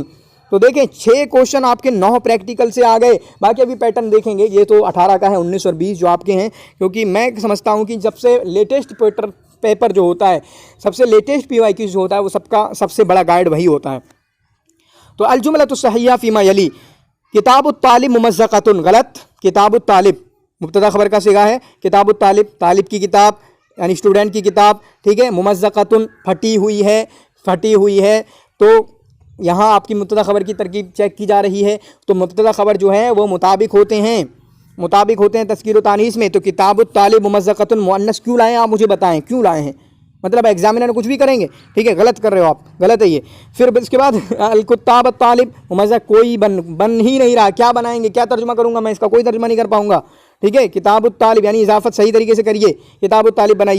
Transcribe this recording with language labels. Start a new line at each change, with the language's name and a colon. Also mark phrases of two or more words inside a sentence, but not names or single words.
Hindi: तो देखें 6 क्वेश्चन आपके 9 प्रैक्टिकल से आ गए, बाकी अभी पैटर्न देखेंगे। ये तो 18 का है, 19 और 20 जो आपके हैं, क्योंकि मैं समझता हूँ कि सबसे
English: latest paper
Hindi: जो होता है, सबसे लेटेस्ट PYQ जो होता है, वो सबका सबसे बड़ा गाइड वही होता है। तो
Arabic: الجملة الصحيحة فيما يلي, كتاب الطالب ممزقة,
Hindi: गलत,
Arabic: كتاب الطالب
Hindi: मुब्तदा खबर का सिगा है,
Arabic: كتاب الطالب,
Hindi: तालिब की किताब यानी स्टूडेंट की किताब, ठीक है। मुमज़्ज़क़तुन फटी हुई है, फटी हुई है, तो यहाँ आपकी मुब्तदा खबर की तरकीब चेक की जा रही है। तो मुब्तदा खबर जो है वो मुताबिक होते हैं, मुताबिक होते हैं तस्कीर व तानीस में। तो
Arabic: كتاب الطالب ممزقة
Hindi: मुअन्नस क्यों लाए आप मुझे बताएं, क्यों लाए हैं, मतलब एग्जामिनर कुछ भी करेंगे, ठीक है, गलत कर रहे हो आप, गलत है ये। फिर इसके बाद
Arabic: الكتاب طالب ممزق,
Hindi: कोई बन ही नहीं रहा, क्या बनाएंगे, क्या तर्जुमा करूँगा मैं इसका, कोई तर्जुमा नहीं कर पाऊँगा, ठीक है।
Arabic: كتاب الطالب
Hindi: यानी इजाफत सही तरीके से करिए,
Arabic: كتاب الطالب
Hindi: बनाइए।